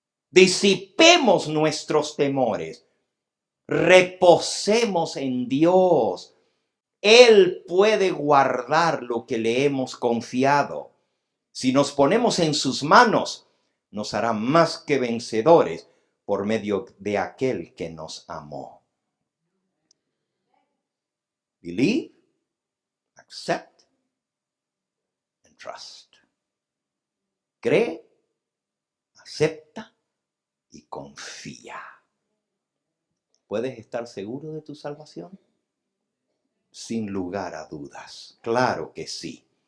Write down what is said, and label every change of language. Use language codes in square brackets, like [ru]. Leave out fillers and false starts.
[es] Disipemos nuestros temores. Reposemos en Dios. Él puede guardar lo que le hemos confiado. Si nos ponemos en sus manos, nos hará más que vencedores por medio de aquel que nos amó. [en] Believe, accept, and trust. [es] Cree, acepta y confía. ¿Puedes estar seguro de tu salvación? sin lugar a dudas. Claro que sí.